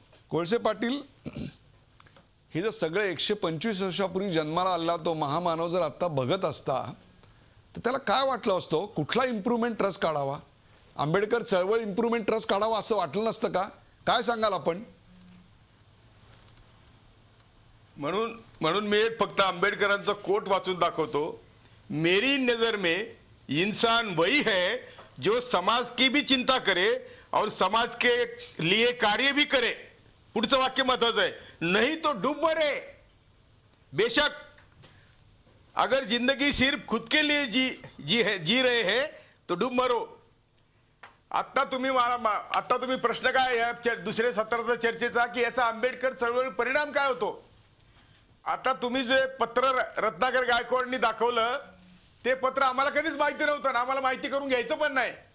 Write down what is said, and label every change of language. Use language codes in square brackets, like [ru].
[mr] कोळसे पाटील, हे जर सगळे 125 वर्षापूर्वी जन्माला आलेला तो महामानव जर आता बघत असता तर त्याला काय वाटलं असतं, कुठला इम्प्रूव्हमेंट ट्रस्ट काढावा, आंबेडकर चळवळ इम्प्रूव्हमेंट ट्रस्ट काढावा असं वाटलं नसतं का? काय सांगाल आपण? म्हणून मी एक फक्त आंबेडकरांचा कोट वाचून दाखवतो. [hi] मेरी नजर में इंसान वही है जो समाज की भी चिंता करे और समाज के लिए कार्य भी करे. [mr] पुढचं वाक्य महत्वाचं आहे. [hi] नहीं तो डूब मरे. बेशक अगर जिंदगी सिर्फ खुद के लिए जी रहे हैं तो डूब मरो. [mr] आता तुम्ही प्रश्न काय या दुसऱ्या सत्राचा चर्चेचा की याचा आंबेडकर चळवळ परिणाम काय होतो. आता तुम्ही जे पत्र रत्नाकर गायकवाडनी दाखवलं ते पत्र आम्हाला कधीच माहिती नव्हतं ना आम्हाला माहिती करून घ्यायचं पण नाही.